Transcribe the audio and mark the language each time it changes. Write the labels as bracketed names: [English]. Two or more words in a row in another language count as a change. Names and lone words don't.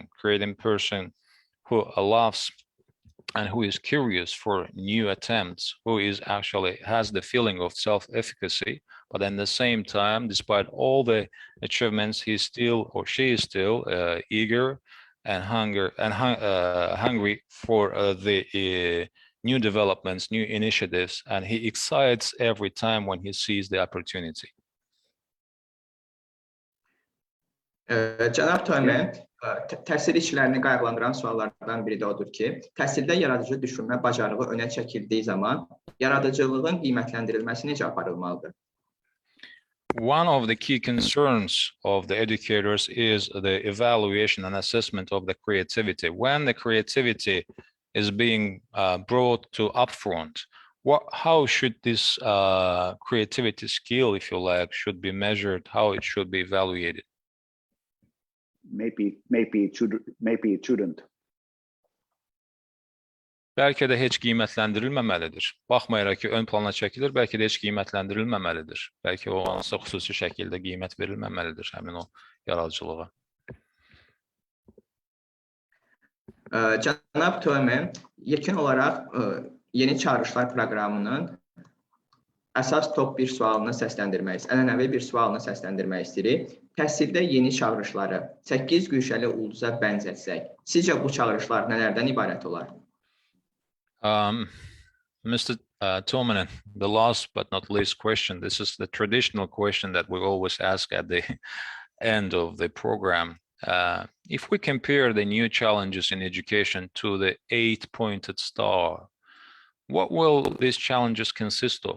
[English] who loves and who is curious for new attempts, who is actually has the feeling of self-efficacy, but at the same time, despite all the achievements, he still or she is still eager and hungry for the new developments, new initiatives, and he excites every time when he sees the opportunity. [Azerbaijani] Cənab Toyman, təhsil işçilərini qayğılandıran suallardan biri də odur ki, təhsildə yaradıcı düşünmə bacarığı önə çəkildiyi zaman yaradıcılığın qiymətləndirilməsi necə aparılmalıdır? [English] One of the key concerns of the educators is the evaluation and assessment of the creativity. When the creativity is being brought to upfront, how should this creativity skill, if you like, should be measured, how it should be evaluated? Maybe it shouldn't. [Azerbaijani] bəlkə də heç qiymətləndirilməməlidir. Baxmayaraq ki, ön plana çəkilir, bəlkə də heç qiymətləndirilməməlidir. Bəlkə o hansısa xüsusi şəkildə qiymət verilməməlidir həmin o yaradıcılığa. Cənab Tömen, yekun olaraq yeni çağırışlar proqramının əsas top bir sualını səsləndirmək, ənənəvi bir sualını səsləndirmək istəyirik. Təhsildə yeni çağırışları 8 güşəli ulduza bənzətsək, sizcə bu çağırışlar nələrdən ibarət olar? [English] Mr. Tuominen, the last but not least question, this is the traditional question that we always ask at the end of the program. If we compare the new challenges in education to the 8-pointed star, what will these challenges consist of?